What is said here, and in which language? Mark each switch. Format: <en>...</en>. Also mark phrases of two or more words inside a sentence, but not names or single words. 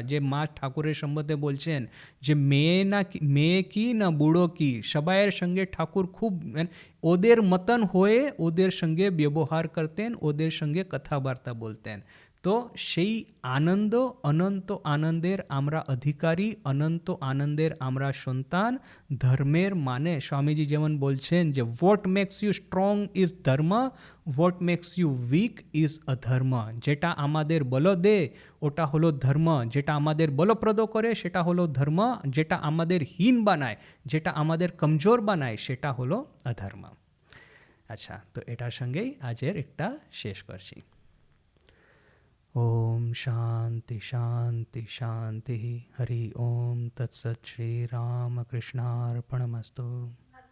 <bn>যে মা ঠাকুরের সম্বন্ধে বলছেন যে মেয়ে কি না বুড়ো কি, সবাইয়ের সঙ্গে ঠাকুর খুব ওদের মতন হয়ে ওদের সঙ্গে ব্যবহার করতেন, ওদের সঙ্গে কথাবার্তা বলতেন। তো সেই আনন্দ, অনন্ত আনন্দের আমরা অধিকারী, অনন্ত আনন্দের আমরা সন্তান। ধর্মের মানে স্বামীজি যেমন বলছেন যে</bn> <en>what makes you strong is</en> <bn>ধর্ম,</bn> <en>what makes you weak is</en> <bn>অধর্ম। যেটা আমাদের বল দে ওটা হলো ধর্ম, যেটা আমাদের বলপ্রদ করে সেটা হলো ধর্ম, যেটা আমাদের হীন বানায়, যেটা আমাদের কমজোর বানায় সেটা হলো অধর্ম। আচ্ছা, তো এটার সঙ্গেই আজের একটা শেষ করছি।</bn> <sa>ओम शांति शांति शांति। हरि ओम तत्सत। श्री राम कृष्णार्पणमस्तु।</sa>